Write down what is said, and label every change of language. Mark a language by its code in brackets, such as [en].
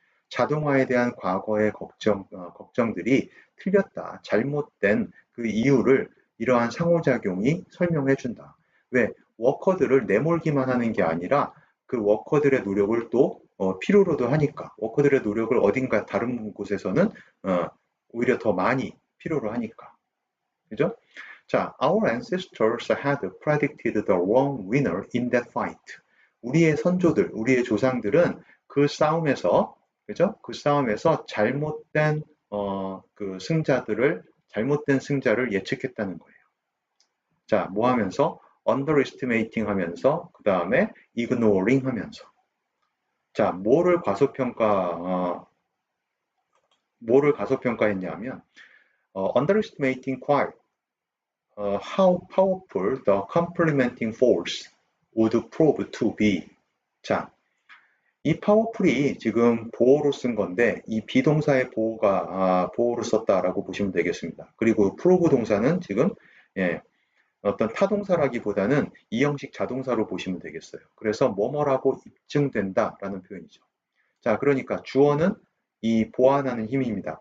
[ko] 자동화에 대한 과거의 걱정들이 틀렸다, 잘못된 그 이유를 이러한 상호작용이 설명해 준다. 왜? 워커들을 내몰기만 하는 게 아니라 그 워커들의 노력을 또 필요로도 하니까 워커들의 노력을 어딘가 다른 곳에서는 오히려 더 많이 필요로 하니까. 그죠? [en] 자, our ancestors had predicted the wrong winner in that fight. [ko] 우리의 선조들, 우리의 조상들은 그 싸움에서, 그죠? 그 싸움에서 잘못된 승자를 예측했다는 거예요. 자, 뭐 하면서? underestimating 하면서, 그 다음에 ignoring 하면서. 자, 뭐를 가소평가했냐면, [en] underestimating quite how powerful the complementing force would prove to be. [ko] 자, 이 powerful이 지금 보호로 쓴 건데, 이 비동사의 보호로 썼다라고 보시면 되겠습니다. 그리고 prove 동사는 지금, 예, 어떤 타동사라기보다는 이 형식 자동사로 보시면 되겠어요. 그래서 뭐뭐라고 입증된다라는 표현이죠. 자, 그러니까 주어는 이 보완하는 힘입니다.